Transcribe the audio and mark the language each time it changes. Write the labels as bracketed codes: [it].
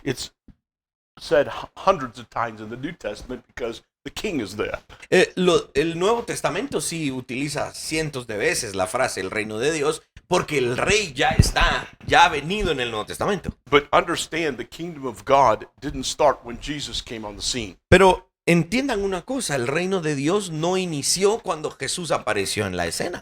[en] It's said hundreds of times in the New Testament because the king is there. [es] El Nuevo Testamento sí utiliza cientos de veces la frase el reino de Dios porque el rey ya ha venido en el Nuevo Testamento. [en] But understand, the kingdom of God didn't start when Jesus came on the scene. [es] Pero entiendan una cosa, el reino de Dios no inició cuando Jesús apareció en la escena.